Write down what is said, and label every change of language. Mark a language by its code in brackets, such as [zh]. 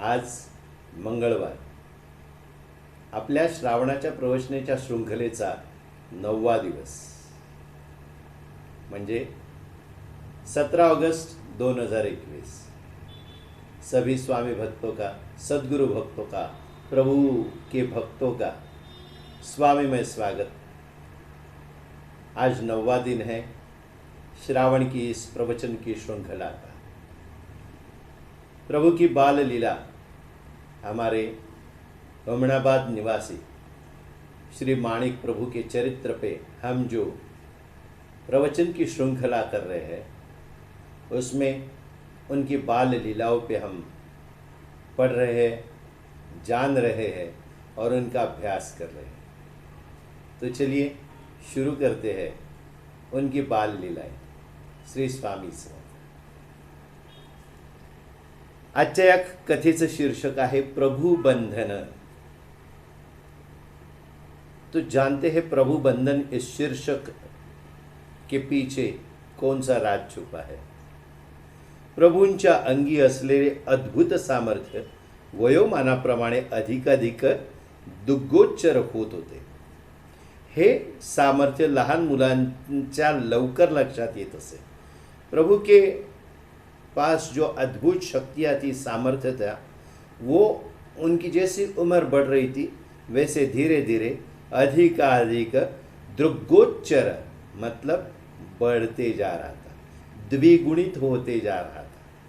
[mr] आज मंगळवार, आपल्या श्रावणाच्या प्रवचनेच्या शृंखलेचा 9वा दिवस, म्हणजे 17 अगस्त 2021। [hi] सभी स्वामी भक्तों का, सद्गुरु भक्तों का, प्रभु के भक्तों का स्वामीमय स्वागत। आज 9वां दिन है श्रावण की इस प्रवचन की श्रृंखला का। प्रभु की बाल लीला हमारे अमनाबाद निवासी श्री माणिक प्रभु के चरित्र पे हम जो प्रवचन की श्रृंखला कर रहे हैं, उसमें उनकी बाल लीलाओं पे हम पढ़ रहे हैं, जान रहे हैं और उनका अभ्यास कर रहे हैं। तो चलिए शुरू करते हैं उनकी बाल लीलाएं। श्री स्वामी समर्थ। [mr] आजच्या या कथेचं शीर्षक आहे प्रभु बंधन। [hi] तो जानते हैं प्रभु बंधन इस शीर्षक के पीछे कौन सा राज छुपा है। [mr] प्रभूंच्या अंगी असलेले अद्भुत सामर्थ्य वयोमानाप्रमाणे अधिकाधिक दुग्गोच्चर होत होते। हे सामर्थ्य लहान मुलांच्या लवकर लक्षात येत असे। [hi] प्रभु के पास जो अद्भुत शक्तियाँ थी, सामर्थ्य था, वो उनकी जैसी उम्र बढ़ रही थी वैसे धीरे धीरे अधिकाधिक दुग्गोच्चर मतलब बढ़ते जा रहा था, द्विगुणित होते जा रहा था।